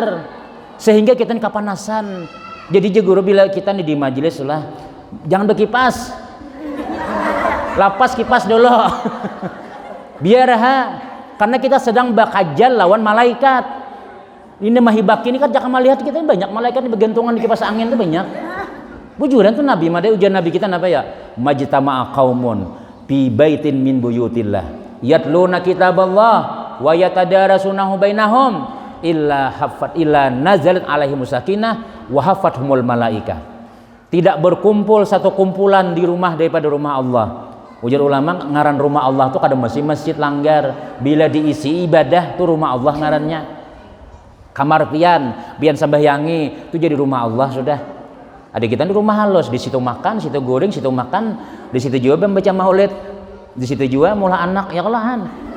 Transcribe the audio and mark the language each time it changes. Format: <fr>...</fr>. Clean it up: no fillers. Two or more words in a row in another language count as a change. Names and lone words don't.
<bjn>Sehingga kita nih kepanasan. Jadi guru bila kita nih di majelis lah jangan berkipas. Lapas kipas dulu. Biar karena kita sedang bakajal lawan malaikat. Ini mahibak ini kan jangan melihat kita banyak malaikat di bergantungan di kipas angin itu banyak. Bujuran tuh Nabi madai ujian Nabi kita apa ya?</bjn> <ar>ما اجتمع قوم في بيت من بيوت الله يتلون كتاب الله ويتدارسونه بينهم إلا نزلت عليهم السكينة وحفتهم الملائكة.</ar> <bjn>Tidak berkumpul satu kumpulan di rumah daripada rumah Allah. Ujar ulama ngaran rumah Allah tuh kada mesti masjid langgar. Bila diisi ibadah tuh rumah Allah ngarannya. Kamar pian sembahyangi itu jadi rumah Allah sudah. Ada kita di rumah halus, di situ makan, situ goreng, situ makan, di situ juga membaca maulid, di situ juga mula anak ya kalahan.</bjn>